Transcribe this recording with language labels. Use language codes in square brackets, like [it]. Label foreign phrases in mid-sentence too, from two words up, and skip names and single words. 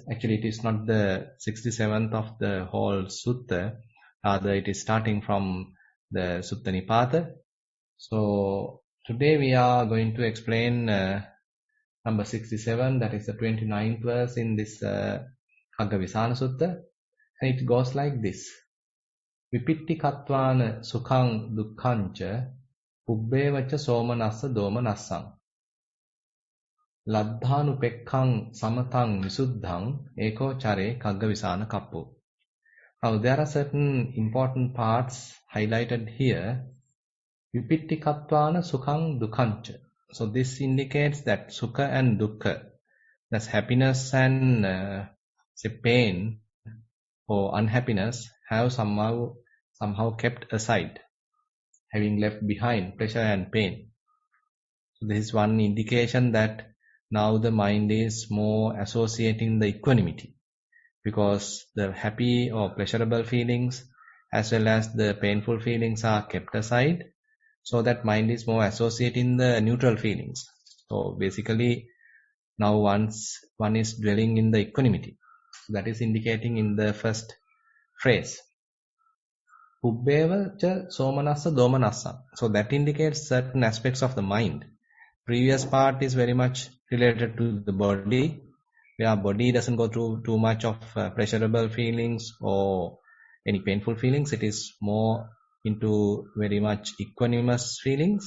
[en] Actually, it is not the 67th of the whole Sutta, rather it is starting from the Sutta Nipata. So today we are going to explain number 67, that is the 29th verse in this KhaggaVisana Sutta, and it goes like this. [pi] Vipittikatvana sukhang dukkhancha ubbevacha somanassa domanassang laddhanupekkhaṃ samathaṃ visuddhaṃ eko chare KhaggaVisana kappo. [en] Now there are certain important parts highlighted here. [pi] Vipittikattvana sukhang dukkhancha. [en] So this indicates that sukha and dukkha, that's happiness and pain or unhappiness, have somehow kept aside, having left behind pleasure and pain. So this is one indication that now the mind is more associating the equanimity, because the happy or pleasurable feelings as well as the painful feelings are kept aside, so that mind is more associating the neutral feelings. So basically now once one is dwelling in the equanimity, that is indicating in the first phrase. [pi] Pubbeva cha somanassa domanassa. [en] So that indicates certain aspects of the mind. Previous part is very much related to the body, where body doesn't go through too much of pleasurable feelings or any painful feelings. It is more into very much equanimous feelings.